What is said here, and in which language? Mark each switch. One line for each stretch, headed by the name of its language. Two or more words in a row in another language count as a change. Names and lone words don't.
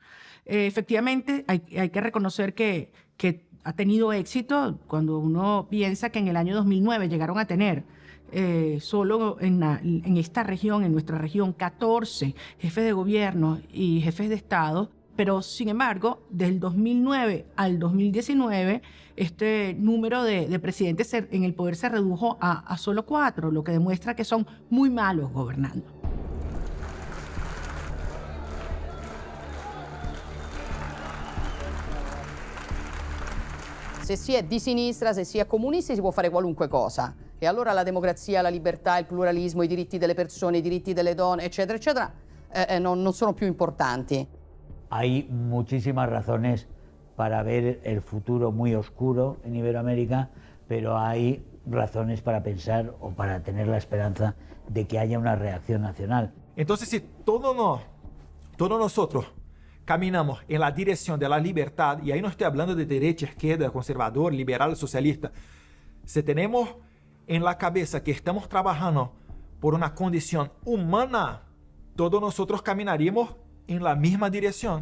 Spanish: Efectivamente, hay que reconocer que ha tenido éxito cuando uno piensa que en el año 2009 llegaron a tener solo en esta región, en nuestra región, 14 jefes de gobierno y jefes de Estado, pero sin embargo, del 2009 al 2019, este número de presidentes en el poder se redujo a solo 4, lo que demuestra que son muy malos gobernando.
Italian: Se si è di sinistra, se si è comunisti, si può fare qualunque cosa. E allora la democrazia, la libertà, il pluralismo, i diritti delle persone, i diritti delle donne, eccetera, eccetera, non sono più importanti.
Spanish: Hay muchísimas razones para ver el futuro muy oscuro en Iberoamérica, pero hay razones para pensar o para tener la esperanza de que haya una reacción nacional. Entonces, si todos nosotros caminamos en la dirección de la libertad, y ahí no estoy hablando de derecha, izquierda, conservador, liberal, socialista, si tenemos en la cabeza que estamos trabajando por una condición humana, todos nosotros caminaríamos en la misma dirección.